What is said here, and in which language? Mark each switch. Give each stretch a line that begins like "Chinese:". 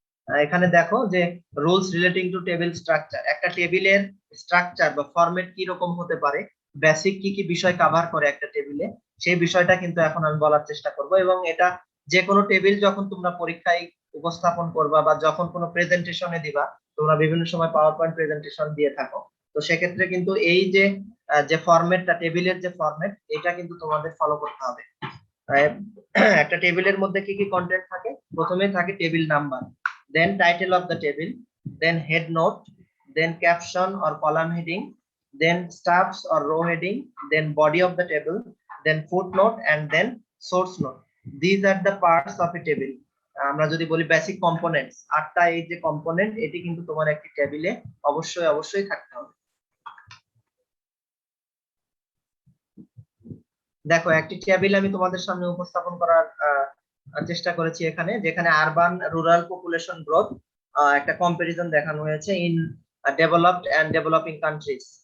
Bangla: এখানে দেখো যে rules relating to table structure, একটা টেবিলের স্ট্রাকচার বা ফরম্যাট কি রকম হতে পারে, বেসিক কি কি বিষয় কভার করে একটা টেবিলে, সেই বিষয়টা কিন্তু এখন আমি বলার চেষ্টা করব। এবং এটা যে কোনো টেবিল যখন তোমরা পরীক্ষায় উপস্থাপন করবা বা যখন কোনো প্রেজেন্টেশনে দিবা, তোমরা বিভিন্ন সময় পাওয়ার পয়েন্ট প্রেজেন্টেশন দিয়ে থাকো, তো সেক্ষেত্রে কিন্তু এই যে যে ফরম্যাটটা টেবিলের যে ফরম্যাট এটা কিন্তু তোমাদের ফলো করতে হবে। একটা টেবিলের মধ্যে কি কি কন্টেন্ট থাকে, প্রথমে থাকে table number,
English: then title of the table, then head note, then caption or column heading, then stuffs or row heading, then body of the table, then footnote and then source note. These are the parts of a table.
Bangla: আমরা যদি বলি basic components, আটটা এই যে component এটি কিন্তু তোমার একটি টেবিলে অবশ্যই অবশ্যই থাকতে হবে। দেখো একটি টেবিল আমি তোমাদের সামনে উপস্থাপন করার চেষ্টা করেছি এখানে, যেখানে আরবান রুরাল পপুলেশন গ্রোথ একটা কম্পারিজন দেখানো হয়েছে
English: In developed and developing countries.